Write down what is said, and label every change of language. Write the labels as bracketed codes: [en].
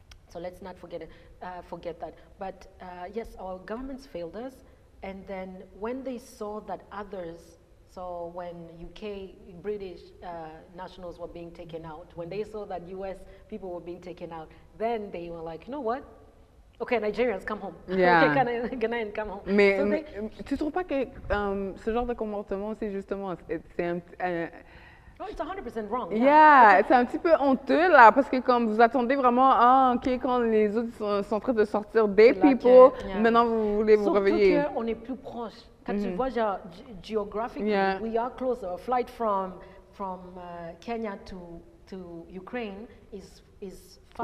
[en] So let's not forget that. But yes, our governments failed us, and then when they saw that others, so when UK, British nationals were being taken out, when they saw that US people were being taken out, then they were like, you know what? Okay, Nigerians, come home. Yeah. Okay, Ghanaians, come home. [fr] Mais tu trouves pas que ce genre de comportement, c'est justement, c'est un [en] oh, it's 100% wrong. [fr] Yeah, c'est un petit peu honteux là, parce que comme vous attendez vraiment, ok, quand les autres sont en train de sortir des people, maintenant vous voulez vous réveiller. Surtout qu'on est plus proche. Quand tu vois, genre, [en] geographically, we are closer. A flight from Kenya to Ukraine is faster.